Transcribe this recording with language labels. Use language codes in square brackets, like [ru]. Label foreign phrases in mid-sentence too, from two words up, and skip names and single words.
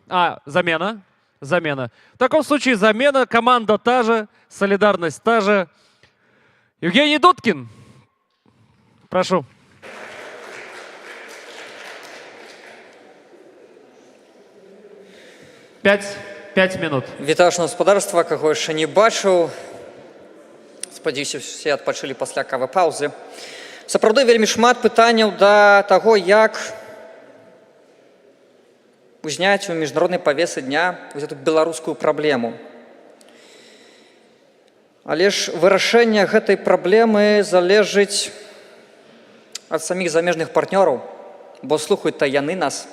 [ru] Замена. Замена. В таком случае замена. Команда та же, солидарность та же. Евгений Дудкин. Прошу. Пять минут. [uk] Вітаю господарства, кого ще не бачив. [be] Спадзяюся, все адпачылі пасля кавы паўзы. Сапраўды вельмі шмат пытанняў да таго, як узняць у міжнароднай павесы дня эту беларускую праблему. Але ж вырашэнне гэтай праблемы залежыць ад саміх замежных партнёраў, бо слухаюць-то яны нас.